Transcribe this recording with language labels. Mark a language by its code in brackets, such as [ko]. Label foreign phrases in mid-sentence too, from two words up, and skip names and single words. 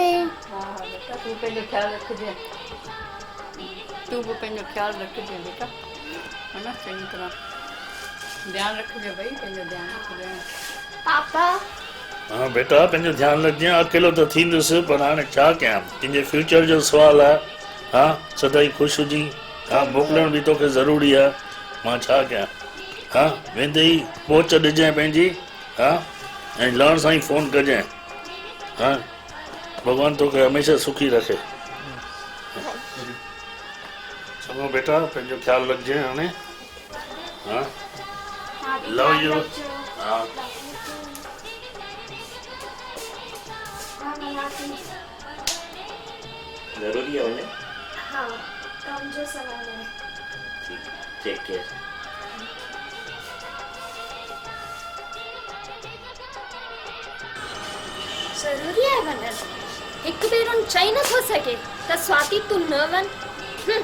[sd] हाँ हाँ बेटा तू पंहिंजो ख्यालु रखिजे। तू बि पंहिंजो ख्यालु रखिजे बेटा, है न, चङी तरह ध्यानु रखिजे भई, पंहिंजो ध्यानु रखिजे। पापा हाँ बेटा पंहिंजो ध्यानु रखजांइ। अकेलो त थींदुसि पर हाणे छा कयां, तुंहिंजे फ्यूचर जो सुवालु आहे। हाँ सदाई ख़ुशि हुजी। हाँ मोकिलण बि तोखे ज़रूरी आहे। मां छा कयां। हाँ वेंदे ई पहुच ॾिजांइ पंहिंजी। हाँ ऐं लहण सां ई फ़ोन कजांइ। हाँ भॻवान तोखे हमेशह सुखी रखे। चङो बेटा पंहिंजो ख्यालु रखजांइ हाणे। हाँ [en] love you. [sd] हाँ ज़रूरी है वञे? हाँ कम जो सवाल है। [en] take care. [sd] ज़रूरी है वञण? हिकु भेरो चई नथो सघे त स्वाति तू न वञ?